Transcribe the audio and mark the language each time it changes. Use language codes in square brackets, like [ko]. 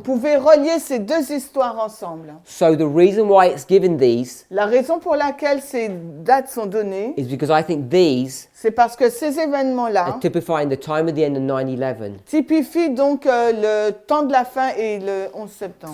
[fr] pouvez relier ces deux histoires ensemble. [en] So the reason why it's given these [fr] La raison pour laquelle ces dates sont données, [en] is because I think these [fr] c'est parce que ces événements-là [en] are typifying the time of the end of 9/11. [fr] typifient donc le temps de la fin et le 11 septembre.